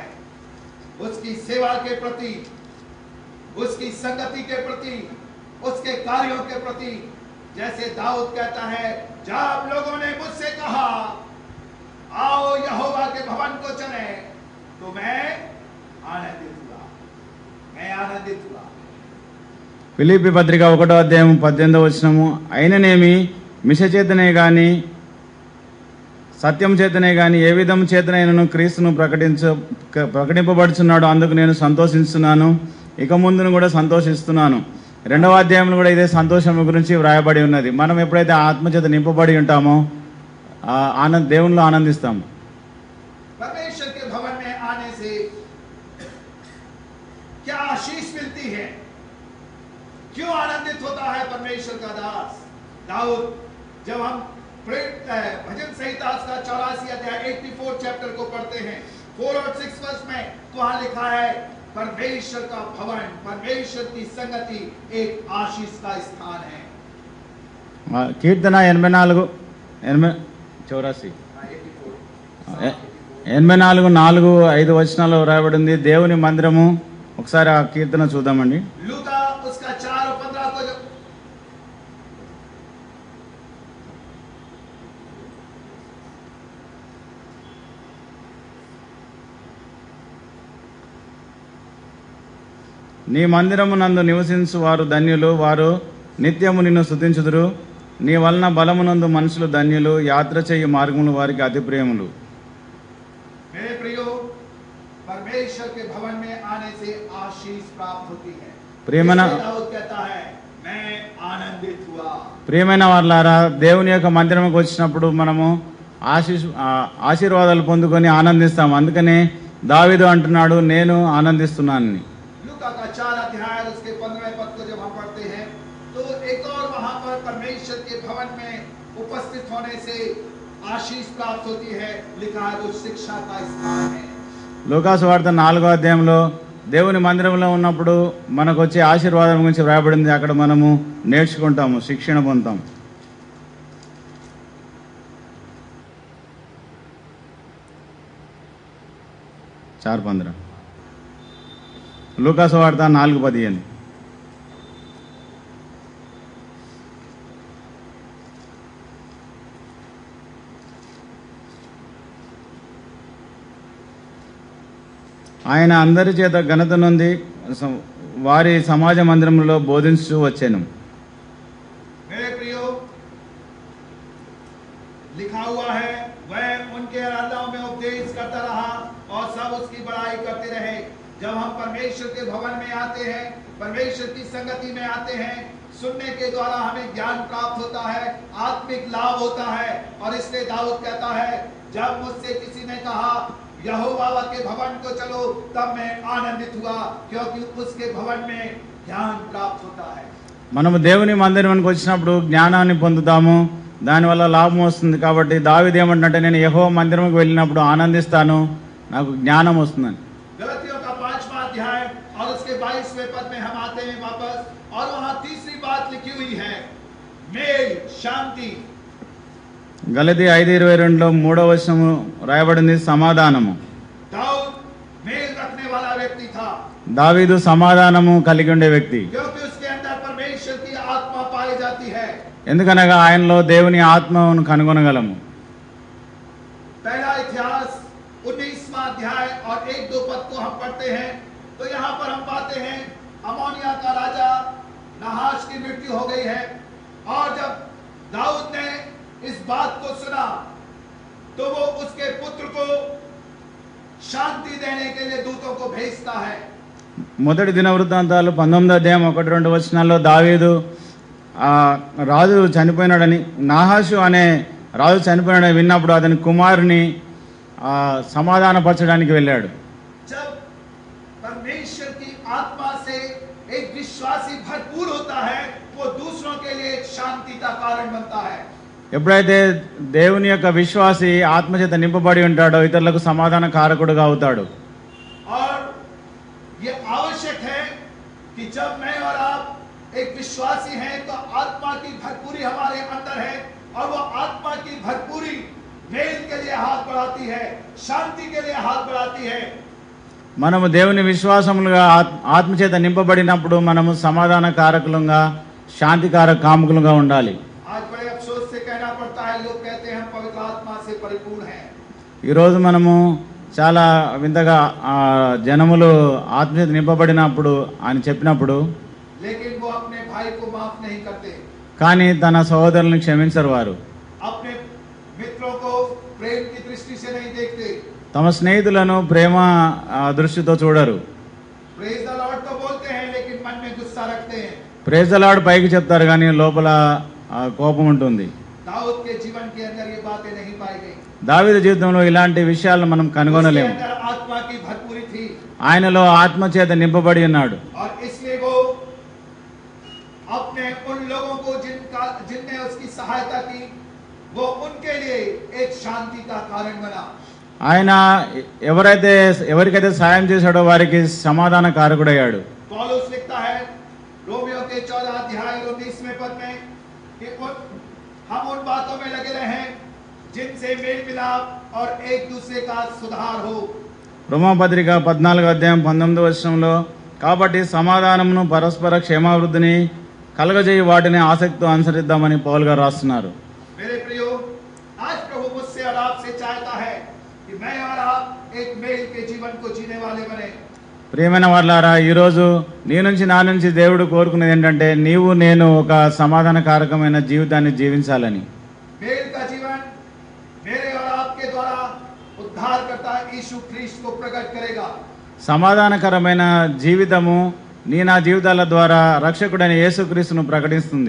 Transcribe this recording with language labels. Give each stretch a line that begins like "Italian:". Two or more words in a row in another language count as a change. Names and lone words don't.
Hindi: उसकी सेवा के प्रति, उसकी संगति के प्रति, उसके कार्यों के प्रति. जैसे दाऊद कहता है जब लोगों ने मुझसे कहा आओ यहोवा के भवन को चले तो मैं आनंदित हुआ.
Telugu: ఫిలిప్పీ పత్రిక 1:18 అయిననేమి మిష చేతనే గాని సత్యం చేతనే గాని ఏ విధం చేతనైనను క్రీస్తును ప్రకటింపబడుచున్నాడు, అందుకు నేను సంతోషిస్తున్నాను, ఇక ముందును కూడా సంతోషిస్తున్నాను. 2వ అధ్యాయంలో కూడా ఇదే సంతోషం గురించి వ్రాయబడి ఉన్నది. మనం ఎప్పుడైతే ఆత్మచేత నింపబడి ఉంటామో దేవునిలో ఆనందిస్తాము.
Hindi: परमेश्वर के भवन में आने से क्या आशीष मिलती है, क्यों आनंदित होता है परमेश्वर का दास दाऊद? जब हम भजन संहिता का 84 अध्याय 84 चैप्टर को पढ़ते हैं 4 और 6 वर्ष में, तो वहां लिखा है परमेश्वर का भवन, परमेश्वर की संगति एक आशीष का स्थान है.
Telugu: కీర్తన 84:4-5 వచనాల్లో రాయబడింది దేవుని మందిరము. ఒకసారి ఆ కీర్తన చూద్దామండి.
Hindi: लूका उसका 4 और 15 को
Telugu: నీ మందిరము నందు నివసించు వారు ధన్యులు, వారు నిత్యము నిన్ను స్తుతించుదురు. నీ వలన బలమునందు మనుషులు ధన్యులు, యాత్ర చేయు మార్గములు వారికి అతి ప్రియములు.
Hindi: मेरे प्रियो, परमेश्वर के भवन में आने से आशीष प्राप्त होती है.
Telugu: ప్రియమైన
Hindi: दाऊद कहता है मैं आनंदित हुआ.
Telugu: ప్రియమైన వారలారా, దేవుని యొక్క మందిరంకి వచ్చినప్పుడు మనము ఆశీర్వాదాలు పొందుకొని ఆనందిస్తాము. అందుకనే దావీదు అంటున్నాడు నేను ఆనందిస్తున్నానని.
Hindi: लूका का 4 अध्याय उसके 15वें पद को जब हम पढ़ते हैं तो एक और वहां पर परमेश्वर के भवन में उपस्थित होने से आशीष प्राप्त होती है. लिखा है वो शिक्षा का स्थान है.
Telugu: లూకా సువార్త 4వ అధ్యాయంలో దేవుని మందిరంలో ఉన్నప్పుడు మనకు వచ్చే ఆశీర్వాదం గురించి వ్రాయబడింది. అక్కడ మనము నేర్చుకుంటాము, శిక్షణ పొందుతాం. చార్ 15 లూకా సువార్త 4:15. ఆయన అందరి చేత ఘనత నొంది వారి సమాజ మందిరంలో బోధించు వచ్చాను.
Hindi: मेरे प्रियो, लिखा हुआ है वह उनके आराधनाओं में उपदेश करता रहा और सब उसकी बड़ाई करते रहे. जब हम परमेश्वर के भवन में आते हैं, परमेश्वर की संगति में आते हैं, सुनने के द्वारा हमें ज्ञान प्राप्त होता है, आत्मिक लाभ होता है. और इसलिए दाऊद कहता है, जब मुझसे किसी ने कहा यहोवा के भवन को चलो, तब मैं आनंदित हुआ, क्योंकि उसके भवन में ज्ञान प्राप्त होता है.
Telugu: మనము దేవుని మందిరానికి వచ్చినప్పుడు జ్ఞానాన్ని పొందుతాము, దానివల్ల లాభం వస్తుంది. కాబట్టి దావీదు ఏమంటే, నేను యెహోవా మందిరంకి వెళ్ళినప్పుడు ఆనందిస్తాను, నాకు జ్ఞానం వస్తుందని.
Hindi: गलतियों का 5वां अध्याय और उसके 22वें पद में हम आते हैं वापस, और वहां तीसरी बात लिखी हुई है, मेल, शांति.
Telugu: గలతీ 5:22 3వ వచనము రాయబడింది, సమాధానము.
Hindi: दाऊद मेल रखने वाला व्यक्ति था,
Telugu: దావీదు సమాధానము కలిగి ఉండే వ్యక్తి.
Hindi: क्योंकि उसके अंदर परमेश्वर की आत्मा पाई जाती है.
Telugu: ఎందుకనగా ఆయనలో దేవుని ఆత్మను కనుగొనగలము.
Hindi: पहला इतिहास 19वां अध्याय और 1-2 पद को हम पढ़ते हैं, तो यहाँ पर हम पाते हैं अमोनिया का राजा नहाश की मृत्यु हो गई है. और जब दाऊद ने इस बात को सुना, तो वो उसके पुत्र को शांति देने के लिए दूतों को भेजता है.
Telugu: మొదటి దిన వృత్తాంతాలు 19వ అధ్యాయం 1-2 వచనాల్లో దావీదు రాజు చనిపోయినాడని, నాహాషు అనే రాజు చనిపోయినాడని విన్నప్పుడు అతని కుమారుని సమాధానపరచడానికి వెళ్ళాడు.
Hindi: जब परमेश्वर की आत्मा से एक विश्वासी भरपूर होता है, वो दूसरों के लिए एक शांति का कारण बनता है.
Telugu: ఎప్పుడైతే దేవుని యొక్క విశ్వాసి ఆత్మచేత నింపబడి ఉంటాడో ఇతరులకు సమాధాన కారకుడుగా అవుతాడు.
Hindi: और ये आवश्यक है कि जब मैं और आप एक विश्वासी हैं, तो आत्मा की भरपूरी हमारे अंदर है, और वो आत्मा की भरपूरी मेल के लिए हाथ बढ़ाती है, शांति के लिए हाथ बढ़ाती है.
Telugu: మనము దేవుని విశ్వాసములుగా ఆత్మచేత నింపబడినప్పుడు మనము సమాధాన కారకులుగా, శాంతికారక కాముకులుగా ఉండాలి.
Hindi: आज बड़े अफसोस से कहना पड़ता है, लोग कहते हैं हम पवित्र आत्मा से परिपूर्ण हैं.
Telugu: ఈరోజు మనము చాలా వింతగా జనములు ఆత్మచేత నింపబడినప్పుడు అని చెప్పినప్పుడు,
Hindi: लेकिन वो अपने भाई को माफ नहीं करते,
Telugu: కానీ తన సహోదరులను క్షమించరు. వారు
Hindi: अपने मित्रों को प्रेम की दृष्टि से नहीं देखते.
Telugu: తమ స్నేహితులను ప్రేమ దృష్టితో చూడరు.
English: Praise the Lord
Hindi: तो बोलते हैं, लेकिन मन में गुस्सा रखते हैं.
English: Praise the Lord
Telugu: పైకి చెప్తారు, కానీ లోపల కోపం ఉంటుంది.
Hindi: दाऊद के जीवन के अंदर ये बातें नहीं पाई गई.
Telugu: దావీదు జీవితంలో ఇలాంటి విషయాలను మనం కనుగొనలేము.
Hindi: उसके अंदर आत्मा की भरपूरी थी,
Telugu: ఆయనలో ఆత్మచేత నింపబడి ఉన్నాడు.
Hindi: और इसलिए वो अपने उन लोगों को जिनने उसकी सहायता की, वो उनके लिए एक शांति का कारण बना.
Telugu: ఆయన ఎవరికైతే సాయం చేశాడో వారికి సమాధాన కారకుడయ్యాడు.
Hindi: पौलुस लिखता है रोमियो के 14 अध्याय 19वें पद में कि हम उन बातों में लगे रहें जिनसे मेल मिलाप और एक दूसरे का सुधार हो.
Telugu: రోమాపత్రిక 14వ అధ్యాయం 19వ వచనంలో, కాబట్టి సమాధానమును పరస్పర క్షేమావృద్ధిని కలగజేయి వాటిని ఆసక్తితో అనుసరిద్దామని పౌలు గారు రాస్తున్నారు.
Hindi: मेरे प्रियो, आज प्रभु मुझसे और आपसे चाहता है कि मैं और आप एक मेल के जीवन को जीने वाले बने.
Telugu: ప్రియమైన వారలారా, ఈరోజు నీ నుంచి నా నుంచి దేవుడు కోరుకునేది ఏంటంటే, నీవు నేను ఒక సమాధానకారకమైన జీవితాన్ని జీవించాలని.
Hindi: मेल का जीवन मेरे और आपके द्वारा उद्धारकर्ता यीशु ख्रीस्त को प्रकट करेगा.
Telugu: సమాధానకరమైన జీవితము నీ నా జీవితాల ద్వారా రక్షకుడైన యేసుక్రీస్తును ప్రకటిస్తుంది.